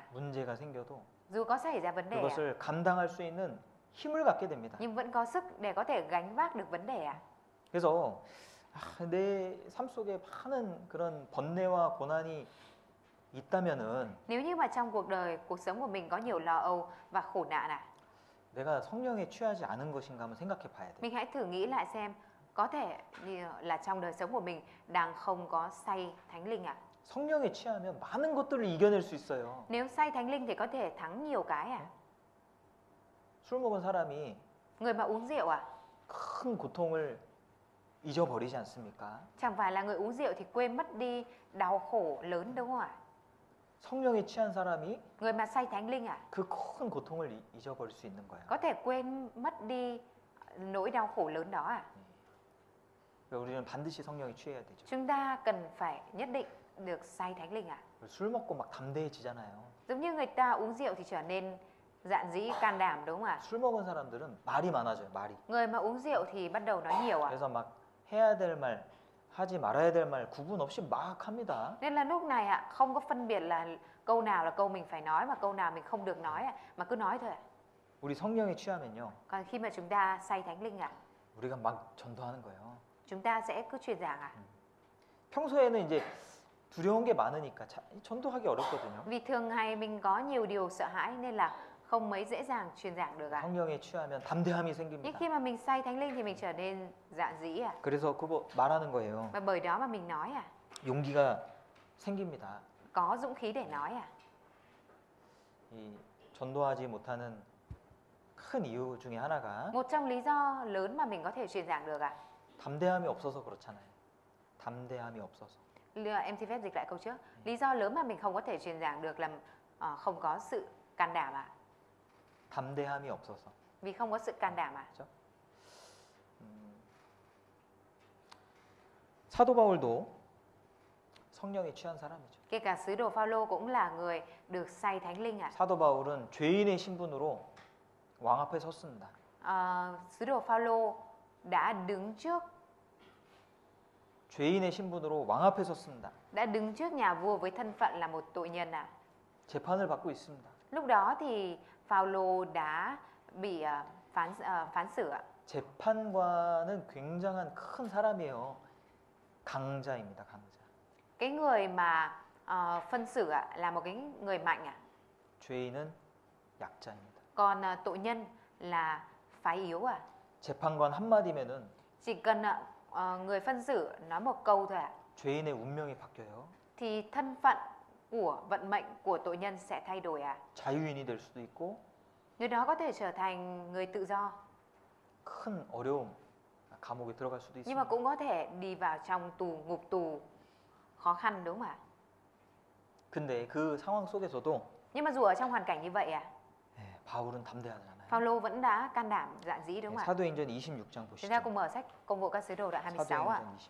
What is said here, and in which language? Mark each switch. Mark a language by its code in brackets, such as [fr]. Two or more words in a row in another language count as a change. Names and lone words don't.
[ko] 문제가 생겨도 [vi] Dù có xảy ra vấn đề ạ, [ko] 그것을 감당할 수 있는 힘을 갖게 됩니다. [vi] nhưng vẫn có sức để có thể gánh vác được vấn đề ạ. [ko] 그래서 내 삶 속에 많은 그런 번뇌와 고난이 있다면은 [vi] Nếu như mà trong cuộc sống của mình có nhiều lo âu và khổ nạn ạ, [ko] 내가 성령에 취하지 않은 것인가 한번 생각해 봐야 돼. [vi] mình hãy thử nghĩ lại xem có thể như là trong đời sống của mình đang không có say thánh linh ạ. [ko] 성령에 취하면 많은 것들을 이겨낼 수 있어요. [vi] Nếu say thánh linh thì có thể thắng nhiều cái ạ. [ko] 술 먹은 사람이 [vi] Người mà uống rượu ạ, [ko] 큰 고통을 잊어버리지 않습니까? [vi] chẳng phải là người uống rượu thì quên mất đi đau khổ lớn, đúng không ạ? [ko] 성령에 취한 사람이 [vi] Người mà say thánh linh ạ, [ko] 그 큰 고통을 잊어버릴 수 있는 거예요. [vi] có thể quên mất đi nỗi đau khổ lớn đó ạ. [ko] 그러니까 우리는 반드시 성령에 취해야 되죠. [vi] Chúng ta cần phải nhất định được say thánh linh ạ. [ko] 술 먹고 막 담대해지잖아요. [vi] Giống như người ta uống rượu thì trở nên dạn dĩ, can đảm, đúng không ạ? [ko] 술 먹은 사람들은 말이 많아져요. 말이. [vi] Người mà uống rượu thì bắt đầu nói nhiều ạ. [ko] 그래서 막 해야 될 말, 하지 말아야 될 말 구분 없이 막 합니다. [vi] Nên là lúc này ạ, không có phân biệt là câu nào là câu mình phải nói mà câu nào mình không được nói ạ, mà cứ nói thôi ạ. [ko] 우리 성령에 취하면요. [vi] Còn khi mà chúng ta say thánh linh ạ, [ko] 우리가 막 전도하는 거예요. [vi] chúng ta sẽ cứ truyền giảng ạ. [ko] 평소에는 이제 두려운 게 많으니까 전도하기 어렵거든요. [vi] Vì thường ngày mình có nhiều điều sợ hãi nên là không mấy dễ dàng truyền giảng được ạ. [ko] 성령에 취하면 담대함이 [vi] Nhưng [ko] 생깁니다. [vi] khi mà mình say thánh linh thì mình trở nên dạn dĩ ạ. [ko] 그래서 그거 말하는 거예요. [vi] Và bởi đó mà mình nói ạ. [ko] 용기가 생깁니다. [vi] Có dũng khí để nói ạ. [ko] 이 전도하지 못하는 큰 이유 중에 하나가 [vi] Một trong lý do lớn mà mình có thể truyền giảng được ạ. [ko] 담대함이 없어서 그렇잖아요. 담대함이 없어서. [vi] Em xin phép dịch lại câu trước. Lý do lớn mà mình không có thể truyền giảng được là không có sự can đảm ạ? [ko] 담대함이 없어서. [vi] Vì không có sự can đảm ạ? [ko] 그렇죠? 사도 바울도 성령에 취한 사람이죠. [vi] Kể cả sứ đồ Phaolô cũng là người được say Thánh Linh ạ. [ko] 사도 바울은 죄인의 신분으로 왕 앞에 섰습니다. [vi] Sứ đồ Phaolô đã đứng trước [ko] 죄인의 신분으로 왕 앞에 섰습니다. [vi] nhà vua với thân phận là một tội nhân ạ. [ko] 재판을 받고 있습니다. [vi] Lúc đó thì Phaolô đã bị phán xử ạ. [ko] 재판관은 굉장한 큰 사람이에요. 강자입니다, 강자. [vi] Cái người mà phân xử ạ là một cái người mạnh ạ. [ko] 죄인은 약자입니다. [vi] Còn tội nhân là phái yếu ạ. [ko] 재판관 한마디면은 [vi] Chỉ cần người phân xử nói một câu thôi ạ, [ko] 죄인의 운명이 바뀌어요. [vi] thì thân phận của vận mệnh của tội nhân sẽ thay đổi ạ. [ko] 자유인이 될 수도 있고 [vi] Người đó có thể trở thành người tự do, [ko] 큰 어려움, 감옥에 들어갈 수도 [vi] nhưng mà [ko] 있습니다. [vi] cũng có thể đi vào trong tù, ngục tù khó khăn, đúng không ạ? [ko] 근데 그 상황 속에서도 [vi] Nhưng mà dù ở trong hoàn cảnh như vậy [ko] 바울은 담대하잖아요. [vi] Phaolô vẫn đã can đảm dạn dĩ, đúng không ạ? [ko] 사도행전 26장 [vi] Chúng ta [ko] 보시죠. [vi] cùng mở sách Công vụ các sứ đồ đoạn 26 ạ. [ko] 사도행전 26장.